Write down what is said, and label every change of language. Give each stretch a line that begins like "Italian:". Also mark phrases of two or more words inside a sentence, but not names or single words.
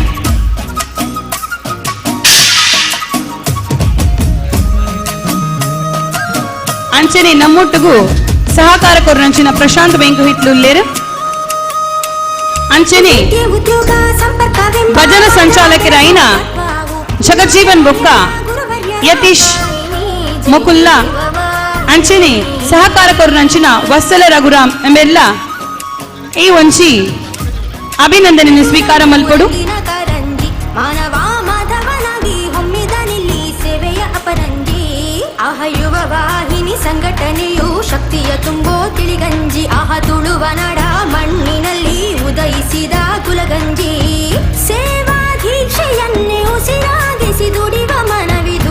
Tulu: ಅಂಚನೆ ನಮ್ಮೊಟ್ಟಿಗೂ ಸಹಕಾರ ಕೊರನಂಚಿನ ಪ್ರಶಾಂತ್ ವೆಂಕಹಿಟ್ಲುಲ್ಲೇರು, ಅಂಚನೆ ಭಜನ ಸಂಚಾಲಕರಾಯಿನ ಜಗಜೀವನ್ ಬೊಕ್ಕ, ಯತೀಶ್ ಮುಕುಲ್ಲಾ, ಅಂಚನೆ ಸಹಕಾರ ಕೊರನಂಚಿನ ವತ್ಸಲ ರಘುರಾಮ್ ಎಂಬೆಲ್ಲ ಈ ಒಂಚಿ ಅಭಿನಂದನೆಯನ್ನು ಸ್ವೀಕಾರ ಮಲ್ಪಡು.
Kannada: ಮಾನವ ಮಾಧವನಾಗಿ ಹೊಮ್ಮಿದನಿಲ್ಲಿ ಸೇವೆಯ ಅಪರಂಜಿ ಆಹ ಯುವ ವಾಹಿನಿ ಸಂಘಟನೆಯು ಶಕ್ತಿಯ ತುಂಬೋ ತಿಳಿಗಂಜಿ ಆಹ ತುಳುವ ನಡ ಮಣ್ಣಿನಲ್ಲಿ ಉದಯಿಸಿದ ಕುಲಗಂಜಿ ಸೇವಾ ದೀಕ್ಷೆಯನ್ನೇ ಉಸಿರಾಗಿಸಿ ದುಡಿವ ಮನವಿದು